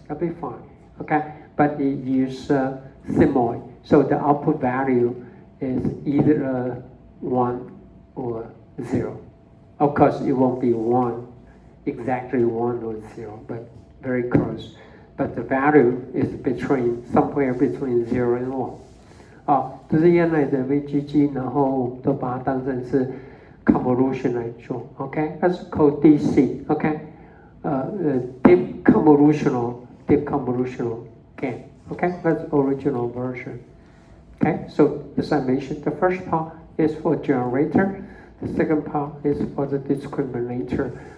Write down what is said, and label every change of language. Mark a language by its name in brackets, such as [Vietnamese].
[English] That'll be fine. Okay, but you use CMOS, so the output value is either 1 or 0. Of course, it won't be 1, exactly 1 or 0, but very close. But the value is somewhere between 0 and 1. [Chinese] 这是原来的 VGG， 然后我们都把它当成是 convolution 来做。 [English] OK， [Chinese] 它是 [English] called DC。 OK， deep convolutional gain. Okay, that's original version. Okay, so as I mentioned, the first part is for generator, the second part is for the discriminator.